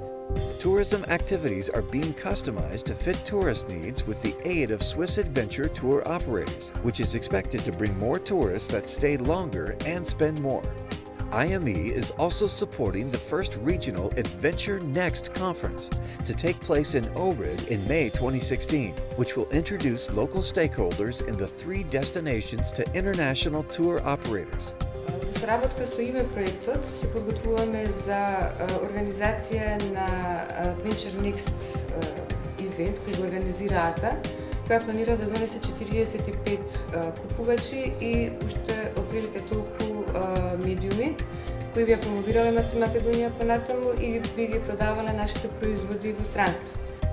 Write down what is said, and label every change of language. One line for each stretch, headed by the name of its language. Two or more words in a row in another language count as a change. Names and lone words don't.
English: Tourism activities are being customized to fit tourist needs with the aid of Swiss adventure tour operators, which is expected to bring more tourists that stay longer and spend more. IME is also supporting the first regional Adventure Next conference to take place in Ohrid in May 2016, which will introduce local stakeholders in the 3 destinations to international tour operators.
Macedonian: Во соработка со IME проектот се подготвуваме за организација на Adventure Next ивент кој го организира АТА, која планира да донесе 45 купувачи и уште отприлike толку медиуми кои би ја промовирале Македонија понатаму и би ги продавале нашите производи во странство.